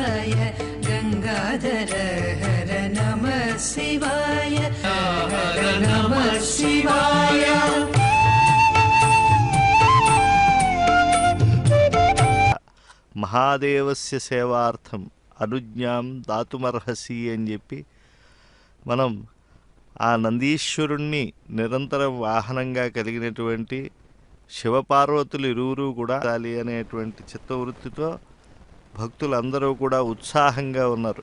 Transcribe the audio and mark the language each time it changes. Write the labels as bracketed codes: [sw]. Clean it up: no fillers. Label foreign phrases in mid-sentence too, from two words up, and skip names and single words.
[sa] शिवाय गंगाधर हर नमः शिवाय हर नमः शिवाय। మహాదేవస్య సేవార్థం అనుజ్ఞాం దాతుమర్హసి [te] అని చెప్పి మనం ఆ నందీశ్వరుణ్ణి నిరంతరం వాహనంగా కలిగినటువంటి శివపార్వతులు ఇరువురు కూడా అనేటువంటి చిత్తవృత్తితో భక్తులందరూ కూడా ఉత్సాహంగా ఉన్నారు.